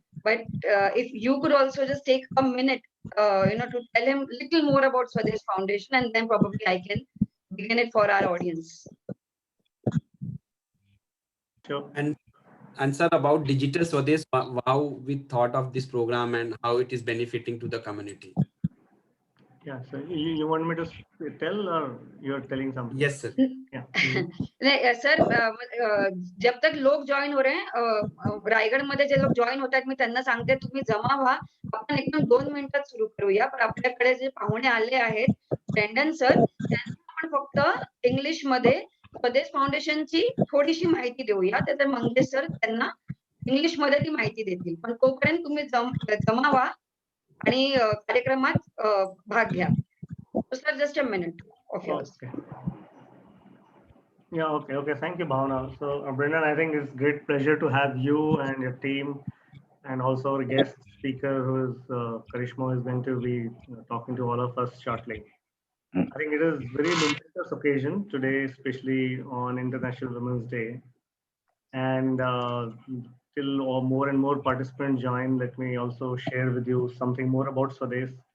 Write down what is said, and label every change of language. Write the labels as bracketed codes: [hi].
[en] But if you could also just take a minute, to tell him a little more about Swadesh Foundation, and then probably I can begin it for our audience. Sure. And sir, about Digital Swadesh, how we thought of this program and how it is benefiting to the community. Yeah, so you want me to tell or you're telling something? Yes, sir. [mr] नाही sir [hi] जब तक लोग join हो रहे हैं [mr] रायगड मध्ये जे लोक जॉईन होतात मी त्यांना सांगते तुम्ही जमा व्हा आपण एकदम 2 मिनिटात सुरू करूया पण आपल्याकडे जे पाहुणे आले आहेत ब्रँडन सर त्यांना आपण फक्त इंग्लिश मध्ये स्वदेश फाउंडेशनची थोडीशी माहिती देऊया तर मंगेश सर त्यांना इंग्लिश मध्ये ती माहिती देतील पण तोपर्यंत तुम्ही जमा व्हा आणि कार्यक्रमात भाग घ्या sir [en] Just a minute of yours Yeah, okay. Thank you, Bhavna. So, Brendan, I think it's great pleasure to have you and your team, and also our guest speaker, who is Karishma, is going to be talking to all of us shortly. I think it is very momentous occasion today, especially on International Women's Day, and till more and more participants join, let me also share with you something more about Swadesh.